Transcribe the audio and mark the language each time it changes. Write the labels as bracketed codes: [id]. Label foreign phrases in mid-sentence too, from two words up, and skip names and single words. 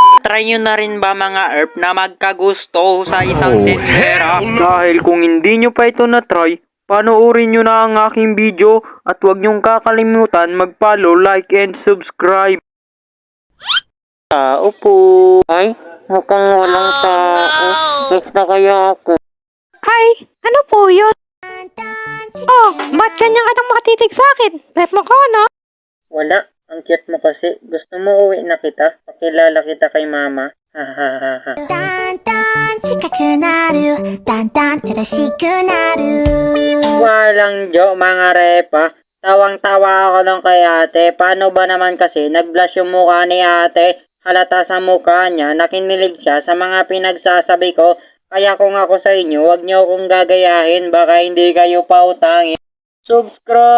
[tl] Tinatry nyo na rin ba mga ERP na magkagusto sa isang tindera? Dahil kung hindi nyo pa ito na-try, panoorin nyo na ang aking video at huwag nyong kakalimutan mag-follow, [en] like, and subscribe. [tl] Tao po. Ay, mukhang walang tao. Basta kaya ako. Ay, ano po yun? Oh, ba't ganyan ka nang makatitig sa akin? Rep mo ko, no? Wala. Ang cute mo kasi. Gusto mo uwi na kita? Pakilala kita kay mama. Hahaha. [ja] だんだん近くなるだんだん嬉しくなる [tl] Walang jo mga repa. Tawang-tawa ako nung kay ate. Paano ba naman kasi nag-blush yung mukha ni ate? Halata sa mukha niya, nakinilig siya sa mga pinagsasabi ko. Kaya kung ako sa inyo, wag niyo akong gagayahin. Baka hindi kayo pautangin.